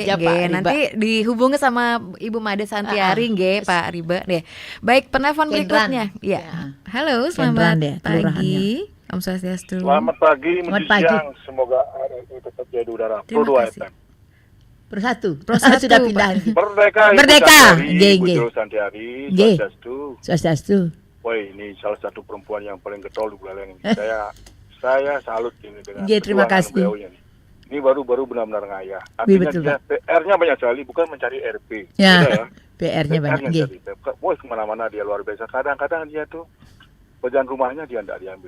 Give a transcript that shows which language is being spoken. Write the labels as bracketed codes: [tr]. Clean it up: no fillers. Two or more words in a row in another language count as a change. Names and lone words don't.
[id] Nanti dihubungi sama Ibu Made Santiari, Pak Riba deh. Baik, penelpon berikutnya. Ya. Halo, selamat pagi. Om Swastiastu. Selamat pagi, siang. Semoga tetap jadi udara. Pro 2 FM. Pro 1 sudah pindah. Merdeka. Ibu Santiari. Swastiastu. Woi, ini salah satu perempuan yang paling getol di Buleleng. Saya salut ini dengan terima kasih. Ini baru benar-benar ngayah. Artinya dia PR-nya banyak sekali, bukan mencari RP. Ya. PR-nya banyak. Woi, kemana-mana dia luar biasa. Kadang-kadang dia tuh pekerjaan rumahnya dia tidak diambil.